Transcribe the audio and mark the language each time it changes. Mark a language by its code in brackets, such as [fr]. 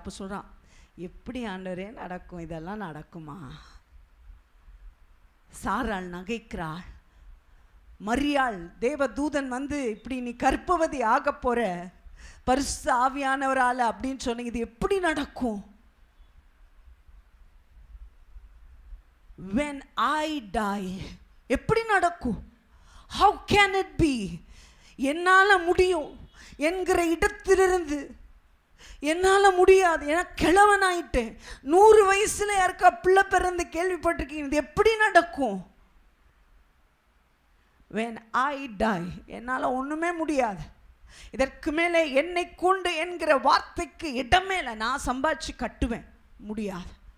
[ta] அப்போ சொல்கிறான், எப்படி ஆண்டவரே நடக்கும்? இதெல்லாம் நடக்குமா? சாராள் நகைக்கிறாள். மரியாள், தேவ தூதன் வந்து இப்படி நீ கர்ப்பவதி ஆக போற பரிசுத்த ஆவியானவரால் அப்படின்னு சொன்னீங்க, இது எப்படி நடக்கும்? [en] when I die, [ta] எப்படி நடக்கும்? [en] how can it be? [ta] என்னால் முடியும் என்கிற இடத்திலிருந்து என்னால் முடியாது, ஏன்னா கிழவனாயிட்டேன், 100 வயசுல யாருக்கா பிள்ளை பிறந்து கேள்விப்பட்டிருக்கீங்க, இது எப்படி நடக்கும்? [en] when I die, [ta] என்னால் ஒன்றுமே முடியாது, இதற்கு மேலே என்னை கொண்டு என்கிற வார்த்தைக்கு இடமே இல்லை, நான் சம்பாதிச்சு கட்டுவேன், முடியாது.